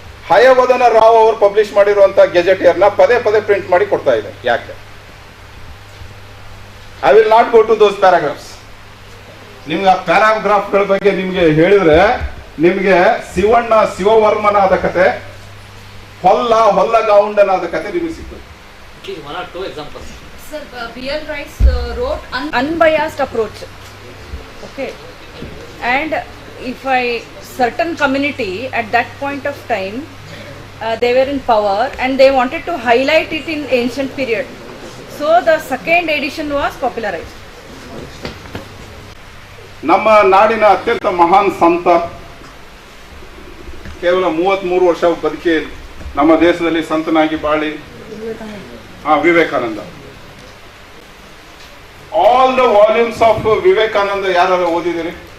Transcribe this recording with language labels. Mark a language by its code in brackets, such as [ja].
[kn] ಹಯವದನ ರಾವ್ ಅವರು ಪಬ್ಲಿಷ್ ಮಾಡಿರುವಂತ ಗೆಜೆಟಿಯರ್ನ ಪದೇ ಪದೇ ಪ್ರಿಂಟ್ ಮಾಡಿ ಕೊಡ್ತಾ ಇದೆ. ಯಾಕೆ? [en] I will not go to those paragraphs. [kn] ನಿಮ್ಗೆ ಆ ಪ್ಯಾರಾಗ್ರಾಫ್ಗಳ ಬಗ್ಗೆ ನಿಮ್ಗೆ ಹೇಳಿದ್ರೆ ನಿಮ್ಗೆ ಶಿವವರ್ಮನಾದ ಕತೆ, ಹೊಲ್ಲಗೌಂಡನಾದ ಕತೆ ನಿಮಗೆ ಸಿಗ್ತದೆ. [en] One or two examples. Sir, B.L. Rice wrote unbiased approach. Okay, and if certain community at that point of time they were in power and they wanted to highlight it in ancient period, so the second edition was popularized. [kn] ನಮ್ಮ ನಾಡಿನ ಅತ್ಯಂತ ಮಹಾನ್ ಸಂತ, ಕೇವಲ 33 ವರ್ಷ ಬದುಕಿ ನಮ್ಮ ದೇಶದಲ್ಲಿ ಸಂತನಾಗಿ ಬಾಳಿ, Vivekananda. [en] all the volumes of Vivekananda [kn] ಯಾರು ಓದಿದಿರಿ?